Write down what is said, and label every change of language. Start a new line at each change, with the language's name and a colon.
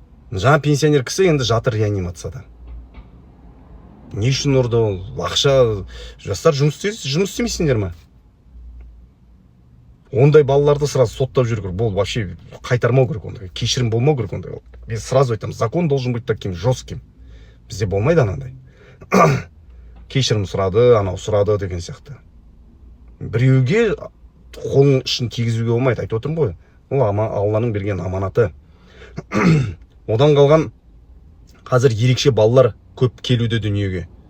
Kazakh: Жаңа пенсионер кісі енді жатыр реанимацияда. Не үшін ұрды ол? Ақша, жастар жұмыс істемейсіңдер ме? Ондай балаларды сразу соттап жүр керек. Бұл вообще қайтармау керек ондай. Кешірім болмау керек ондай. Біз сразу айтамыз,
Russian: закон должен быть таким жестким.
Kazakh: Бізде болмайды анандай. Кешірім сұрады, анау сұрады деген сияқты. Біреуге қолын ішін тигізуге болмайды, айтып отырмын ғой. Ол Алланың берген аманаты. Одан қалған қазір ерекше балалар көп келуде дүниеге.